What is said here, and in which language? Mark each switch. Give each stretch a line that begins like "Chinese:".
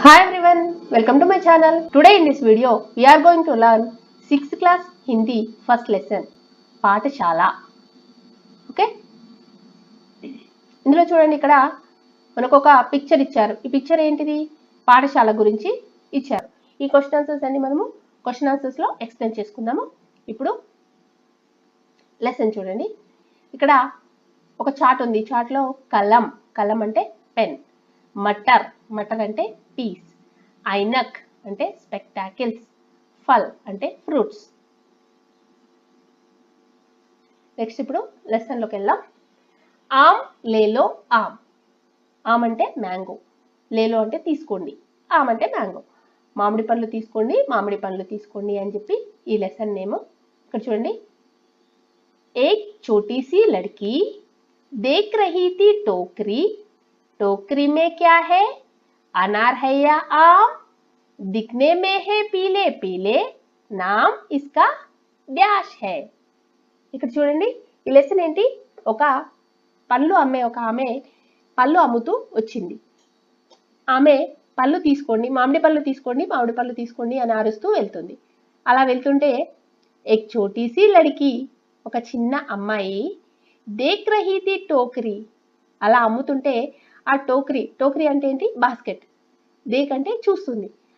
English: Hi everyone, welcome to my channel. Today in this video, we are going to learn 6th class Hindi first lesson, పాఠశాల.
Telugu: Okay, ఇందులో చూడండి, ఇక్కడ మనకు ఒక picture ఇచ్చారు. ఈ పిక్చర్ ఏంటిది? పాఠశాల గురించి ఇచ్చారు. ఈ క్వశ్చన్ ఆన్సర్స్ అన్ని మనము క్వశ్చన్ ఆన్సర్స్ లో ఎక్స్ప్లెయిన్ చేసుకుందాము. ఇప్పుడు లెసన్ చూడండి. ఇక్కడ ఒక చార్ట్ ఉంది. చార్ట్ లో కలం, కలం అంటే పెన్, మటర్, మటర్ అంటే పీస్, ఐనక్ అంటే స్పెక్టాకిల్స్, ఫల్ అంటే ఫ్రూట్స్. నెక్స్ట్ ఇప్పుడు లెసన్ లోకి వెళ్దాం. ఆమ్ లేలో ఆమ్. ఆమ్ అంటే మ్యాంగో, లేలో అంటే తీసుకోండి, ఆమ్ అంటే మ్యాంగో. మామిడి పండ్లు తీసుకోండి, మామిడి పండ్లు తీసుకోండి అని చెప్పి ఈ లెసన్ నేమ్. ఇక్కడ చూడండి,
Hindi: एक छोटी सी लड़की देख रही थी टोकरी, टोकरी में क्या है? अनार है या आम? दिखने में है पीले पीले, नाम इसका డాష్ है.
Telugu: ఇక్కడ చూడండి, ఈ లెసన్ ఏంటి? ఒక పళ్ళు అమ్మే ఒక ఆమె పళ్ళు అమ్ముతూ వచ్చింది. ఆమె పళ్ళు తీసుకోండి, మామిడి పళ్ళు తీసుకోండి, మామిడి పళ్ళు తీసుకోండి అని అరుస్తూ వెళ్తుంది. అలా వెళ్తుంటే
Hindi: एक छोटी सी लड़की,
Telugu: ఒక చిన్న అమ్మాయి,
Hindi: దేక్ రహీ థీ టోకరీ,
Telugu: అలా అమ్ముతుంటే ఆ టోకరీ, టోకరీ అంటే ఏంటి? బాస్కెట్. దేక్ అంటే చూస్తుంది.